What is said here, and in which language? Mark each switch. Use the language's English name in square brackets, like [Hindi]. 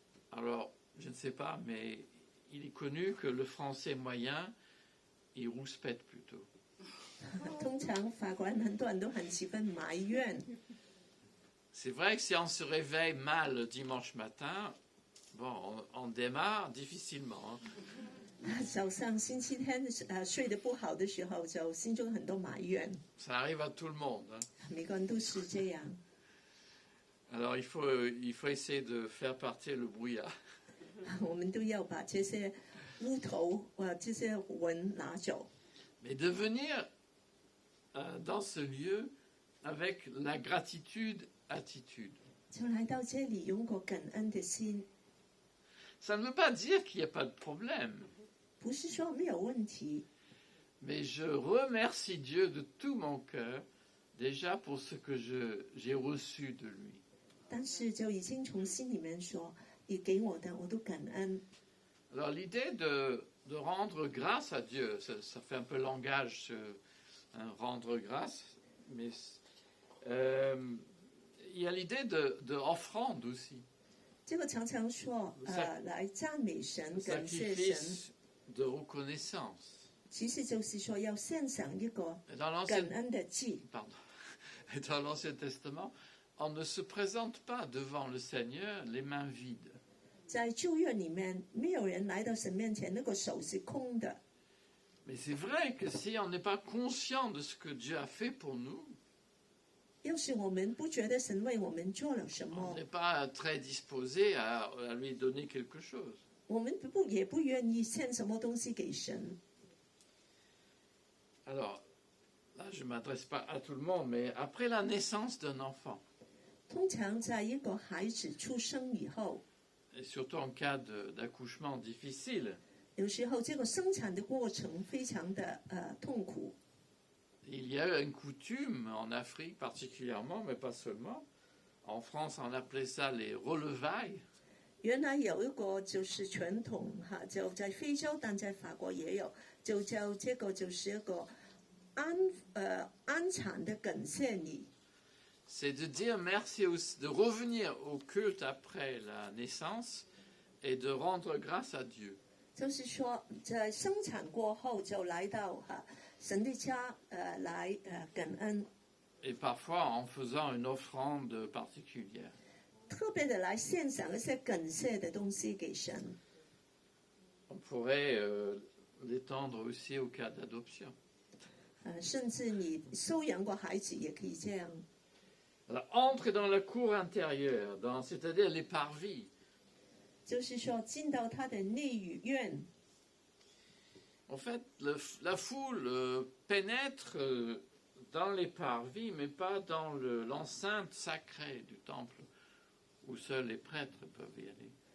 [French] Alors, je ne sais pas, mais il est connu que le français moyen, il rouspète plutôt. [Chinese] 通常法国人很多人都很喜欢埋怨。 [French] C'est vrai que si on se réveille mal le dimanche matin, bon, on démarre difficilement. [Chinese] 早上星期天睡得不好的时候，就心中很多埋怨。 [French] Ça arrive à tout le monde. [Chinese] 每个人都是这样。 [French] Alors, il faut essayer de faire partir le brouillard. [Chinese] 我们都要把这些乌头这些纹拿走。 [French] Mais de venir dans ce lieu avec la [English] gratitude attitude. [Chinese] 就来到这里，用个感恩的心， [French] Ça ne veut pas dire qu'il n'y a pas de problème, [Chinese] 不是说没有问题， [French] mais je remercie Dieu de tout mon cœur déjà pour ce que j'ai reçu de lui. [Chinese] 但是就已经从心里面说，你给我的我都感恩。 [French] Alors l'idée de rendre grâce à Dieu, ça fait un peu langage, rendre grâce, mais il y a l'idée de offrande aussi. [Chinese] 这个常常说来赞美神、感谢神， [French] Sacrifice de reconnaissance. [Chinese] 其实就是说要献上一个 [French] Et dans [Chinese] 感恩的祭。 [French] dans l'Ancien Testament, on ne se présente pas devant le Seigneur les mains vides. [Chinese] 在旧约里面，没有人来到神面前，那个手是空的。 [French] Mais c'est vrai que si on n'est pas conscient de ce que Dieu a fait pour nous, [Chinese] 要是我们不觉得神为我们做了什 [French] on [Chinese] 么， [French] n'est pas très disposé à lui donner quelque chose. [Chinese] 我们也不愿意献什么东西给神。 [French] Alors, là, je ne m'adresse pas à tout le monde, mais après la naissance d'un enfant, [Chinese] 通常在一个孩子出生以后， [French] et surtout en cas d'accouchement difficile, [Chinese] 有时候这个生产的过程非常的痛苦。 [French] il y a une coutume en Afrique particulièrement, mais pas seulement. En France, on appelait ça les relevailles. [Chinese] 原来有一个就是传统哈，就在非洲，但在法国也有，就叫这个就是一个安产的感谢礼。 [French] C'est de dire merci, de revenir au culte après la naissance et de rendre grâce à Dieu. [Chinese] 就是说，在生产过后就来到神的家来感恩， [French] Et parfois en faisant une offrande particulière. [Chinese] 特别的来献上一些感谢的东西给神。 [French] On pourrait l'étendre aussi au cas d'adoption. [Chinese] 甚至你收养过孩子也可以这样。 [French] Alors, entre dans la cour intérieure, c'est-à-dire les parvis. [Chinese] 就是说进到他的内院。 [French] En fait, la foule pénètre dans les parvis, mais pas dans l'enceinte sacrée du temple, où seuls les prêtres peuvent y aller.